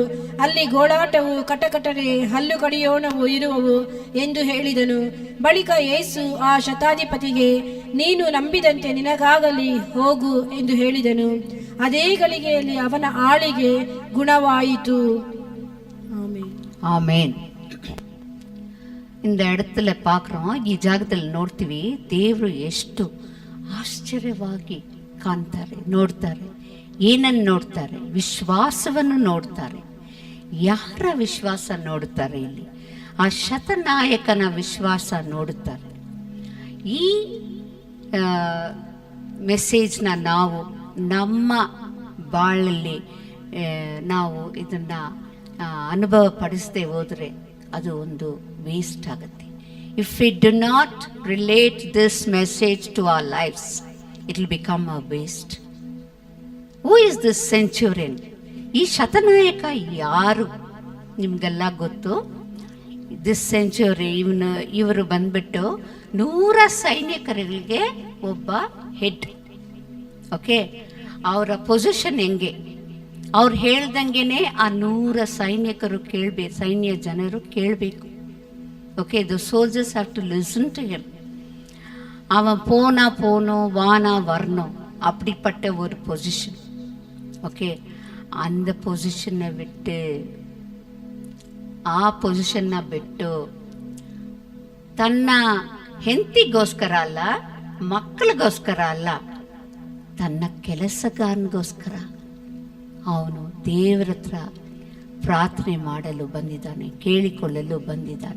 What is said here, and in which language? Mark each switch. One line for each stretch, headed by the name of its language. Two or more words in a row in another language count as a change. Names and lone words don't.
Kannada: ಅಲ್ಲಿ ಗೋಳಾಟವು, ಕಟಕಟನೆ, ಹಲ್ಲು ಕಡಿಯೋಣವು ಇರುವವು ಎಂದು ಹೇಳಿದನು. ಬಳಿಕ ಯೇಸು ಆ ಶತಾಧಿಪತಿಗೆ, ನೀನು ನಂಬಿದಂತೆ ನಿನಗಾಗಲಿ, ಹೋಗು ಎಂದು ಹೇಳಿದನು. அதே ಗಳಿಗೆಯಲ್ಲಿ ಅವನ ಆಳಿಗೆ ಗುಣವಾಯಿತು. ಆಮೆನ್. ಆಮೇನ್.
Tamil: இந்த இடத்துல பார்க்குறோம்,
Kannada: ಈ ಜಾಗದಲ್ಲಿ ನೋಡ್ತೀವಿ, ದೇವರು ಎಷ್ಟು ಆಶ್ಚರ್ಯವಾಗಿ ಕಾಣ್ತಾರೆ, ನೋಡ್ತಾರೆ. ಏನನ್ನು ನೋಡ್ತಾರೆ? ವಿಶ್ವಾಸವನ್ನು ನೋಡ್ತಾರೆ. ಯಾರ ವಿಶ್ವಾಸ ನೋಡುತ್ತಾರೆ? ಇಲ್ಲಿ ಆ ಶತನಾಯಕನ ವಿಶ್ವಾಸ ನೋಡುತ್ತಾರೆ. ಈ ಮೆಸೇಜ್ನ ನಾವು ನಮ್ಮ ಬಾಳಲ್ಲಿ ನಾವು ಇದನ್ನು ಅನುಭವ ಪಡಿಸದೆ ಹೋದರೆ ಅದು ಒಂದು ವೇಸ್ಟ್ ಆಗುತ್ತೆ.
English: if we do not relate this message to our lives, it will become a waste. who is this centurion?
Kannada: ಈ ಶತನಾಯಕ ಯಾರು? ನಿಮಗೆಲ್ಲ ಗೊತ್ತು.
English: this century,
Kannada: ಇವರು ಬಂದ್ಬಿಟ್ಟು 100 ಸೈನಿಕರಿಗೆ ಒಬ್ಬ ಹೆಡ್. ಓಕೆ, ಅವರ ಪೊಸಿಷನ್ ಹೆಂಗೆ? ಅವ್ರು ಹೇಳ್ದಂಗೆನೆ ಆ 100 ಸೈನಿಕರು ಕೇಳಬೇಕು, ಸೈನ್ಯ ಜನರು ಕೇಳಬೇಕು. ಓಕೆ,
English: the soldiers have to listen to him.
Tamil: அவன் போனோ வானா வரணும், அப்படிப்பட்ட ஒரு பொசிஷன். ஓகே, அந்த பொசிஷனை விட்டு,
Kannada: ಆ ಪೊಸಿಷನ್ನ ಬಿಟ್ಟು ತನ್ನ ಹೆಂಡತಿಗೋಸ್ಕರ ಅಲ್ಲ, ಮಕ್ಕಳಿಗೋಸ್ಕರ ಅಲ್ಲ, ತನ್ನ ಕೆಲಸಗಾರನಿಗೋಸ್ಕರ ಅವನು ದೇವರ ಹತ್ರ ಪ್ರಾರ್ಥನೆ ಮಾಡಲು ಬಂದಿದ್ದಾನೆ, ಕೇಳಿಕೊಳ್ಳಲು ಬಂದಿದ್ದಾನೆ.